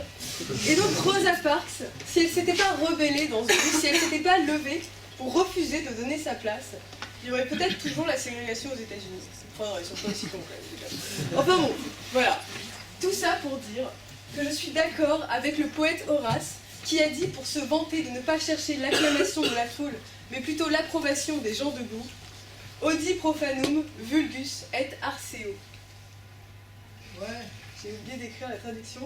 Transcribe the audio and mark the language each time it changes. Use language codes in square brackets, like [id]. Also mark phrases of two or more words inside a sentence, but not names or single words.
[fr] Et donc Rosa Parks, si elle ne s'était pas rebellée dans ce but, si elle ne s'était pas levée pour refuser de donner sa place, il y aurait peut-être toujours la ségrégation aux États-Unis. Enfin, ils ne sont pas aussi complets. Enfin bon, voilà. Tout ça pour dire que je suis d'accord avec le poète Horace, qui a dit pour se vanter de ne pas chercher l'acclamation de la foule, mais plutôt l'approbation des gens debout, [la] Audi profanum vulgus et arceo. [fr] Ouais, j'ai oublié d'écrire la traduction.